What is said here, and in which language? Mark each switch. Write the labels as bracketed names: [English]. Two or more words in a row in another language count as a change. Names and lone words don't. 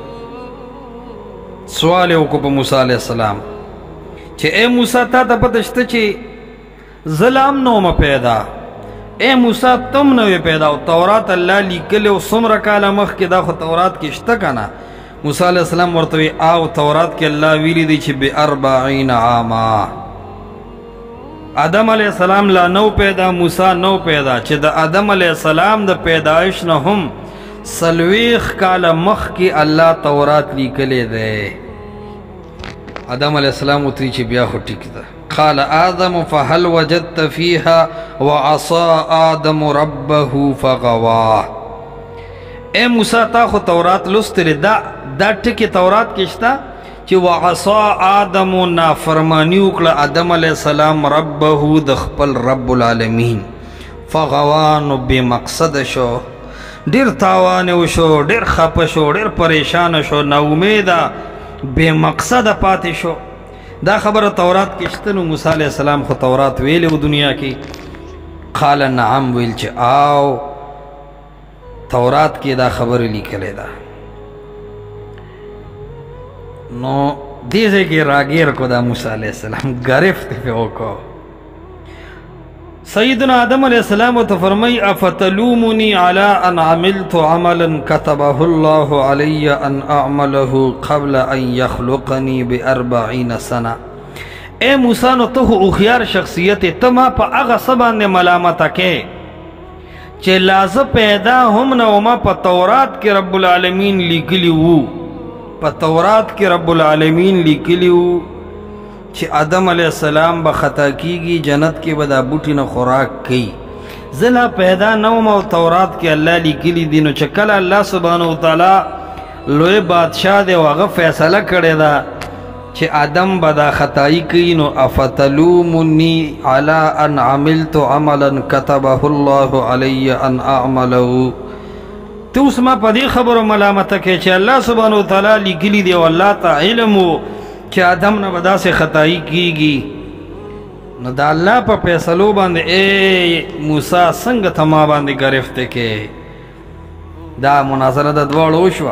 [Pashto] سوال یې وکړو په موسی علیہ السلام چې اے موسی تا ته پته شته چې زه لا هم نه ومه پیدا، اے موسی تم نه وې پیدا، او تورات الله لیکلی او څومره کاله مخکې، دا خو تورات کې شته که نه. موسی علیہ السلام ورته وی او تورات کې الله ویلی دی چې [Arabic] ب40 عاما. [Pashto] آدم علیہ السلام لا نو پیدا، موسی نو پیدا، چې د آدم علیہ السلام د پیدایش نه هم 40 کاله مخکې الله تورات لیکلی دی. آدم علیہ السلام ورته چې بیا خو ټیک ده. [Arabic] قال آدم فهل وجدت فيها وعصى آدم ربه فغوا. [Pashto] اے موسی تا خو تورات لوستلی، دا ټکي تورات کې شته چې [Arabic] وعصى آدم [Pashto] نافرمانی وکړه آدم علیہ السلام ربه د خپل رب العالمین. فغوا نو بې مقصد شو، ډېر تاوان وشو، ډېر خفه شو، ډېر پریشان شو، ناامیده بې مقصده پاتې شو. دا خبره تورات کې شته. نو موسی علیہ السلام خو تورات ویلی و دنیا کې. [Arabic] قال نعم، [Pashto] ویل چې آو تورات کې دا خبره لیکلې ده. نو دې ځای کې راګیر کو دا موسی علیہ السلام گرفت پې وکړو. [Arabic] سیدنا آدم علیہ السلام [Pashto] ته فرمای [Arabic] افتلومنی علی ان عملت عملا كتبه الله علی ان اعمله قبل ان يخلقني ب40 سنه. اے موسی نو ته هوښیار شخصیت ته ما په هغه څه باندې ملامته کې چې لازم پیدا هم نه وم. په تورات کې رب العالمین لیکلی وو، په تورات کې رب العالمین لیکلی وو چې آدم علیہ السلام به خطا کیږي، جنت کې به دا بوټي نه خوراک کوي. زه لا پیدا نه وم او تورات کې الله لیکلی دي. نو چې کله الله سبحانه وتعالی لوی بادشاہ دی هغه فیصله کړې ده چې آدم به دا خطائی کوي نو افتلومنی علی ان عملت عملا كتبه الله علی ان اعمله. ته اوس ما په دې خبرو ملامته کې چې الله سبحانه وتعالی لیکلي دی او الله ته علم و چې آدم نه به داسې خطائی کیږي. نو دا الله په فیصلو باندې ای موسی څنګه ته ما باندې گرفته کې. دا مناظره د دواړو وشوه.